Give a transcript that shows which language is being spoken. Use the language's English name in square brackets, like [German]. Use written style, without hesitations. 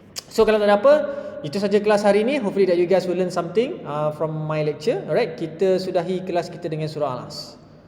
[Malay] So kalau tak ada apa, itu saja kelas hari ini. [English] Hopefully that you guys will learn something from my lecture. [Malay] Alright, kita sudahi kelas kita dengan surah Al-As.